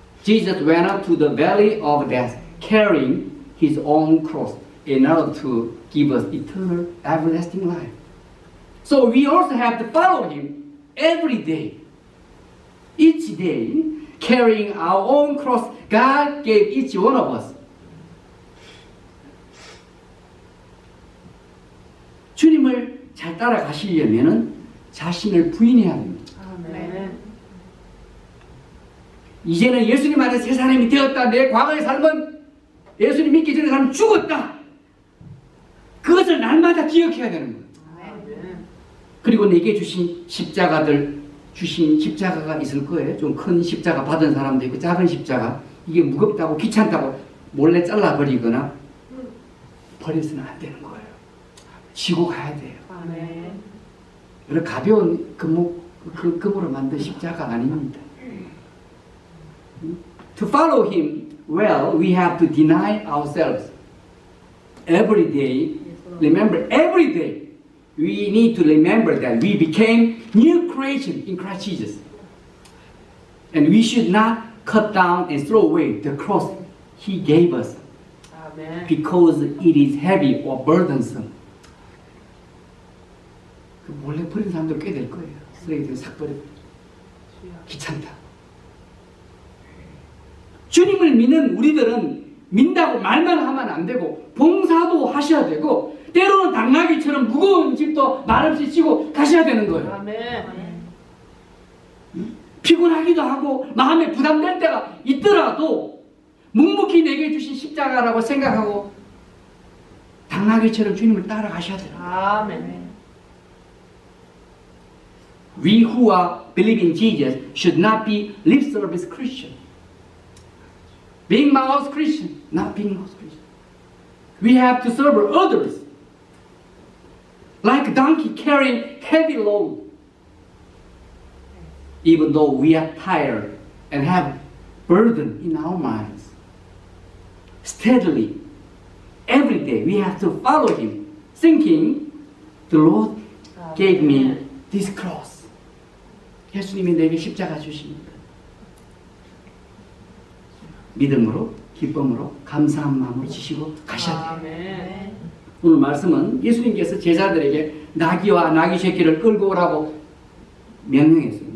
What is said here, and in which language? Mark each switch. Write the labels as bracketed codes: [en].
[en] Jesus went up to the valley of death carrying his own cross in order to give us eternal everlasting life. So we also have to follow him every day. Each day carrying our own cross God gave each one of us. [ko] 주님을 잘 따라가시려면 자신을 부인해야 합니다. 아멘. 이제는 예수님 안에 새 사람이 되었다. 내 과거의 삶은 예수님 믿기 전에 사람 죽었다. 그것을 날마다 기억해야 되는 거예요. 아멘. 그리고 내게 주신 십자가 있을 거예요. 좀 큰 십자가 받은 사람도 있고 작은 십자가. 이게 무겁다고 귀찮다고 몰래 잘라버리거나 버려서는 안 되는 거예요. 지고 가야 돼요. 아멘. 여러 가벼운 금으로 만든 십자가 아닙니다. [en] To follow him well, we have to deny ourselves. Every day, remember, every day, we need to remember that we became new creation in Christ Jesus. And we should not cut down and throw away the cross he gave us [ko] 아멘. [en] because it is heavy or burdensome. [ko] 그 몰래 버린 사람들 꽤 될 거예요. 쓰레기들 싹 버려. 귀찮다. 주님을 믿는 우리들은 믿다고 말만 하면 안 되고 봉사도 하셔야 되고 때로는 당나귀처럼 무거운 짐도 말없이 지고 가셔야 되는 거예요. 아멘. 피곤하기도 하고 마음에 부담될 때가 있더라도 묵묵히 내게 주신 십자가라고 생각하고 양나귀처럼 주님을 따라가셔야 돼요. 아멘. [en] We who are believing Jesus should not be lip service Christian. Being mouth Christian, not being mouth Christian. We have to serve others. Like a donkey carrying heavy load. Even though we are tired and have burden in our minds. Steadily, every day we have to follow Him, thinking the Lord gave me this cross. [ko] 예수님이 내게 십자가 주십니다. 믿음으로, 기쁨으로, 감사한 마음으로 지시고 가셔야 돼요. 아멘. 오늘 말씀은 예수님께서 제자들에게 나귀와 나귀 새끼를 끌고 오라고 명령했어요.